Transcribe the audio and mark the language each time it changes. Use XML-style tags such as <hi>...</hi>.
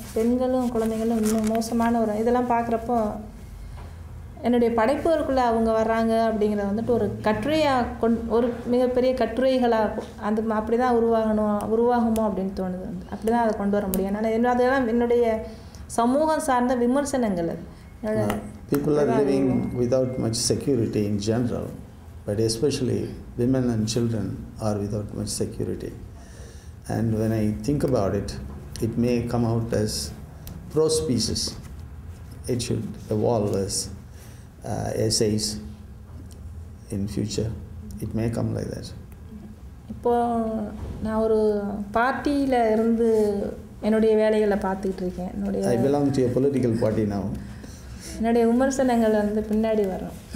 <ta>பெண்களும் குழந்தைகளும் இன்னும் மோசமான ஒரு இதெல்லாம் பார்க்குறப்போ என்னுடைய படைப்புகளுக்குள்ளே அவங்க வர்றாங்க அப்படிங்கிறத ஒரு கட்டுரையாக ஒரு மிகப்பெரிய கட்டுரைகளாக அப்படி தான் உருவாகுமோ அப்படின்னு தோணுது. அப்படி தான் அதை கொண்டு வர முடியும். ஆனால் அதெல்லாம் என்னுடைய சமூகம் சார்ந்த விமர்சனங்கள்.</ta> <en>People are living without much security in general, but especially women and children are without much security. And when I think about it, it may come out as prose pieces. It should evolve as essays in future. It may come like that.</en> <ta>இப்போ நான் ஒரு பார்ட்டியில் இருந்து என்னுடைய வேலைகளை பார்த்துக்கிட்டு இருக்கேன்.</ta> <en>I belong to a political party now.</en> <ta>என்னுடைய விமர்சனங்கள் பின்னாடி வரும்.</ta>